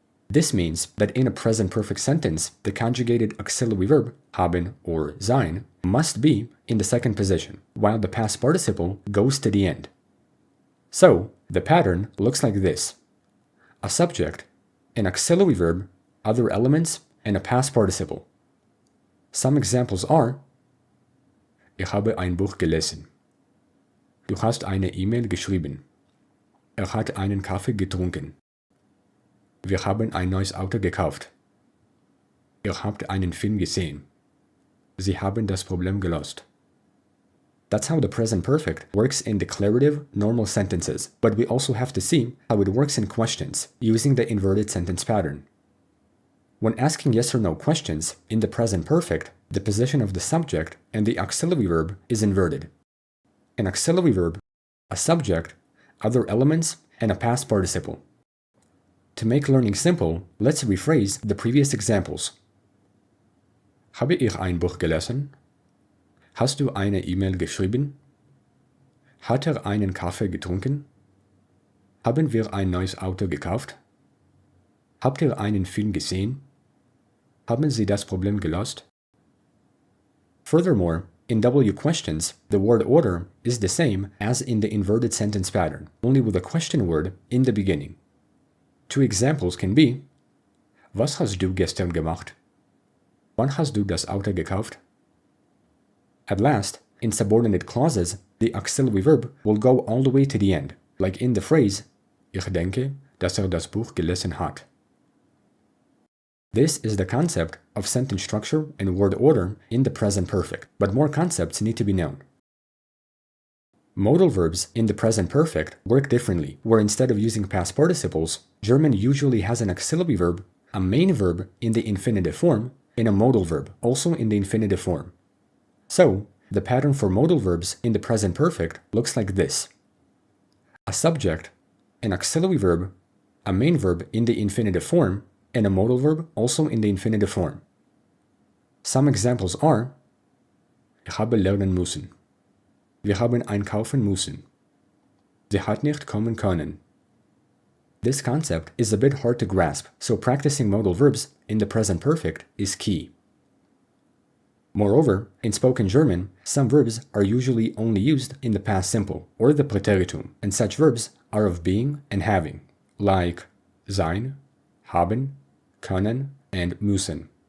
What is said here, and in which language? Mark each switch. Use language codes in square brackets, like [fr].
[en] This means that in a present perfect sentence, the conjugated auxiliary verb, haben or sein, must be in the second position, while the past participle goes to the end. So, the pattern looks like this: a subject, an auxiliary verb, other elements, and a past participle. Some examples are: [de] Ich habe ein Buch gelesen. Du hast eine E-Mail geschrieben. Hat einen Kaffee getrunken. Wir haben ein neues Auto gekauft. Habt einen Film gesehen. Sie haben das Problem gelöst. [en] That's how the present perfect works in declarative, normal sentences, but we also have to see how it works in questions using the inverted sentence pattern. When asking yes or no questions in the present perfect, the position of the subject and the auxiliary verb is inverted. An auxiliary verb, a subject, other elements, and a past participle. To make learning simple, let's rephrase the previous examples. [de] Habe ich ein Buch gelesen? Hast du eine E-Mail geschrieben? Hat einen Kaffee getrunken? Haben wir ein neues Auto gekauft? Habt ihr einen Film gesehen? Haben Sie das Problem gelöst? [en] Furthermore, in W questions, the word order is the same as in the inverted sentence pattern, only with a question word in the beginning. Two examples can be: [de] Was hast du gestern gemacht? Wann hast du das Auto gekauft? [en] At last, in subordinate clauses, the auxiliary verb will go all the way to the end, like in the phrase [de] Ich denke, dass das Buch gelesen hat. [en] This is the concept of sentence structure and word order in the present perfect, but more concepts need to be known. Modal verbs in the present perfect work differently, where instead of using past participles, German usually has an auxiliary verb, a main verb in the infinitive form, and a modal verb also in the infinitive form. So, the pattern for modal verbs in the present perfect looks like this: a subject, an auxiliary verb, a main verb in the infinitive form, and a modal verb also in the infinitive form. Some examples are: [de] Ich habe lernen müssen. Wir haben einkaufen müssen. Sie hat nicht kommen können. [en] This concept is a bit hard to grasp, so practicing modal verbs in the present perfect is key. Moreover, in spoken German, some verbs are usually only used in the past simple, or the Präteritum, and such verbs are of being and having, like sein, haben, können, and müssen.